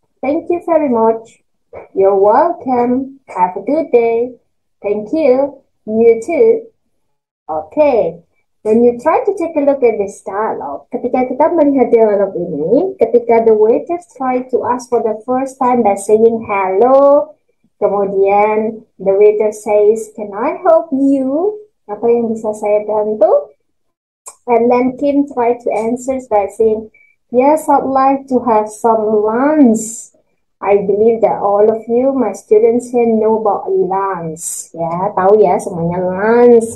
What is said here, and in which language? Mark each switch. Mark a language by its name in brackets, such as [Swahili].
[English] Thank you very much. You're welcome. Have a good day. Thank you. You too. Okay. When you try to take a look at this dialogue, [Indonesian] ketika kita melihat dialog ini, ketika [English] the waiter try to ask for the first time by saying hello, [Indonesian] kemudian [English] the waiter says, can I help you? [Indonesian] Apa yang bisa saya bantu? [English] And then Kim try to answer by saying, yes, I'd like to have some lunch. I believe that all of you, my students here, know about lunch. [Indonesian] Ya, tahu ya semuanya lunch.